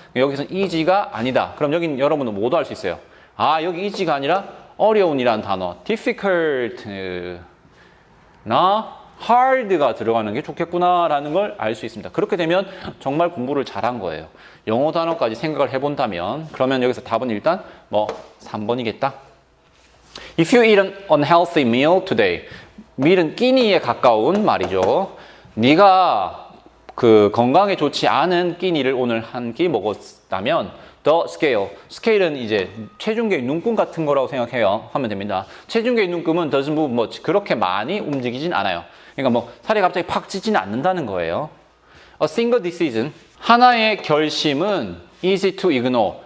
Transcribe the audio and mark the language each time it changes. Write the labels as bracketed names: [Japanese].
[Korean] 여기서는 easy가 아니다. 그럼 여긴 여러분은 뭐도 할 수 있어요. 아, 여기 easy가 아니라 어려운이라는 단어, difficult 나 hard가 들어가는 게 좋겠구나라는 걸 알 수 있습니다. 그렇게 되면 정말 공부를 잘한 거예요. 영어 단어까지 생각을 해본다면 그러면 여기서 답은 일단 뭐 3번이겠다. [English] If you eat an unhealthy meal today. [Korean] meal은 끼니에 가까운 말이죠. 네가 그 건강에 좋지 않은 끼니를 오늘 한 끼 먹었다면 [English] the scale. [Korean] 스케일은 이제 체중계의 눈금 같은 거라고 생각해요. 하면 됩니다. 체중계의 눈금은 [English] doesn't move much. [Korean] 그렇게 많이 움직이진 않아요. 그러니까 뭐 살이 갑자기 팍 찌지는 않는다는 거예요. [English] A single decision. [Korean] 하나의 결심은 [English] easy to ignore.